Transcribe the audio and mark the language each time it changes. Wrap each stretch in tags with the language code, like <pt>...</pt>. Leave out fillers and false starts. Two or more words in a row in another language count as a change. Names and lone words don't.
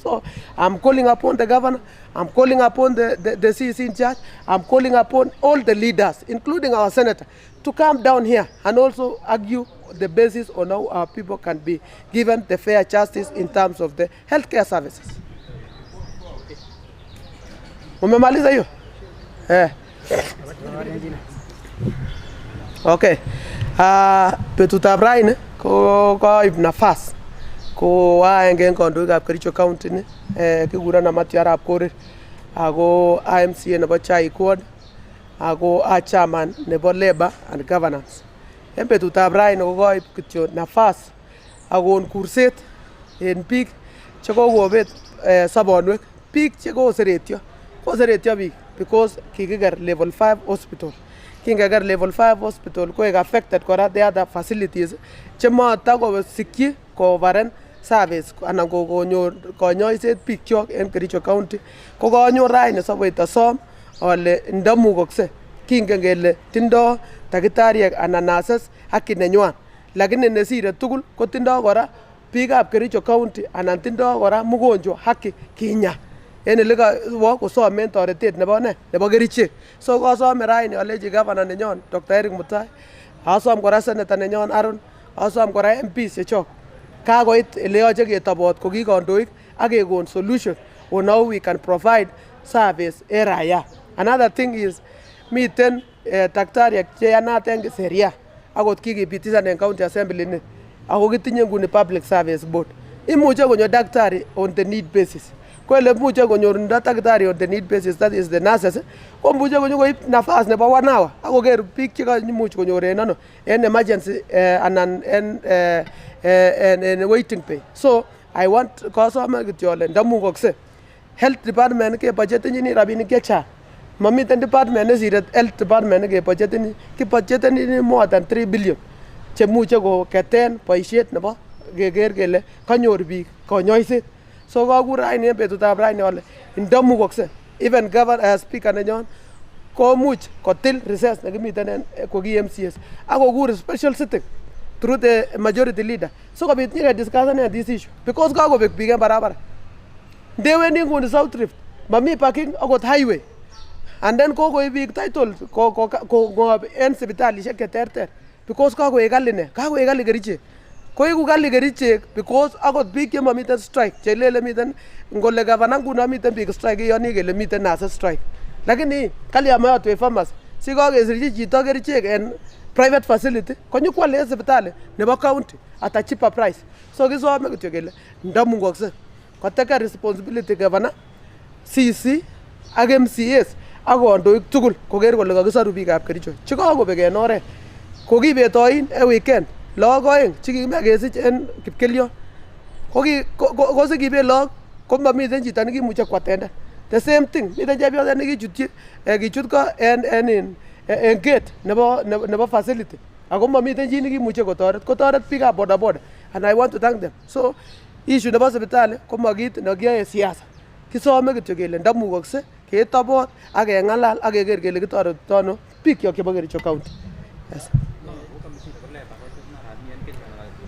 <en>So I'm calling upon the governor, I'm calling upon the CEC in charge, I'm calling upon all the leaders, including our senator, to come down here and also argue the basis on how our people can be given the fair justice in terms of the healthcare services.</en> <sw>Umemaliza hiyo?</sw> <en>Okay.</en> <sgc>Betutab raini ko koib nafas ko aenge kandoikab Kericho County ni kiguren Amatya Arap Korir ako IMCA nebo Chai Ward ako chairman nebo</sgc> <en>Labor and Governance.</en> <sgc>En betutab raini ko koib kityo nafas akon kurset en biik chekokobet sobonwek, biik chekoseretyo biik because kikiker</sgc> <en>level 5 hospital.</en> <sgc>Kingeker</sgc> <en>level 5 hospital</en> <sgc>koek affected kora</sgc> <en>the other facilities</en> <sgc>chematakosikyi kovaren service anan konyor konyoiset biik kyok en Kericho County. Ko kanyor raini saboit asom ale ndamukokse kingen kele tindo takitariek anan nurses haki nenywan, lakini nesire tugul kotindo kora biikab Kericho County anan tindo kora</sgc> <sw>mugonjwa haki</sw> <sgc>kinya en ele kosomen toretet nebo kerichek. So kasome raini alechi governor nenyon Dr. Eric Mutai, asom kora senator nenyon Aaron, asom kora MPs chechok, kakoit ele yoche ketobot ko ki kandoik ak kekon</sgc> <en>solution on how we can provide service</en> <sgc>en raia. Another thing is miten daktariek cheyanat en Seria akot kikipitisan en</sgc> <en>county assembly</en> <sgc>ni ako kitinye nguni</sgc> <en>public service board.</en> <sgc>Imuche konyo daktari</sgc> <en>on the need basis.</en> <sgc>Kwele muche konyorundo daktari</sgc> <en>on the need basis, that is the nurses,</en> <sgc>ko muche konyo koib nafas nebo</sgc> <en>1 hour</en> <sgc>ako ker biik chekaimuch konyor en ano en emergency anan en</sgc> <en>waiting pay. So I want</en> <sgc>kasome kityo ale ndamukokse</sgc> <en>health department</en> <sgc>ke budgetini rabinik chechang. Mamiten department nesire</sgc> <en>health department</en> <sgc>ke budgetini</sgc> <en>more than 3 billion</en> <sgc>chemuche koketen boisiet nebo keker kele kanyor biik konyoiset. So kakur raini en betutab raini ale ndamukokse even governor speaker nenyon komuch kotil recess nekimiten en koki MCS akokur</sgc> <en>special sitting through the majority leader</en> <sgc>so kobit nyike discussen</sgc> <en>this issue because</en> <sgc>kakobek biik en barabara. Ndewendi nguni South Rift mami parking akot highway and then kokoib biik title ko en sipitalishek cheterter because kakoek kali kerichek. Koiku kali kerichek because akot biik chemamiten strike chelele miten ngole gavana nguno miten biik strike iyoni kele miten nurses strike, lakini kali amayotwe pharmacy sikakesirchi chito kerichek en</sgc> <en>private facility</en> <sgc>konyokwal en sipitali nebo county</sgc> <en>at a cheaper price.</en> <sgc>So kisome kityo kele ndamukokse koteke responsibility governor, CC ak MCAs ak kandoik tugul koker kole kakisoru biikab Kericho chekakobek en oret. Kokibetoin en weekend lagok oeng chekikimekesich en Kipkelion kosikibet lagok komamiten chito nekimuche kwatenden.</sgc> <en>The same thing</en> <sgc>miten chepyoset nekichutyi kichut ko en gate nebo facility ako mamiten chi nekimuche kotoret biikab bodaboda</sgc> <en>and I want to thank them.</en> <sgc>So issue nebo sipitali koma kit nekiyoe siasa, kisome kityo kele ndamukokse ketobot ak keng'alal ak keker kele kitoretito ano biik kyok chebo Kericho County.</sgc> <en>Yes.</en>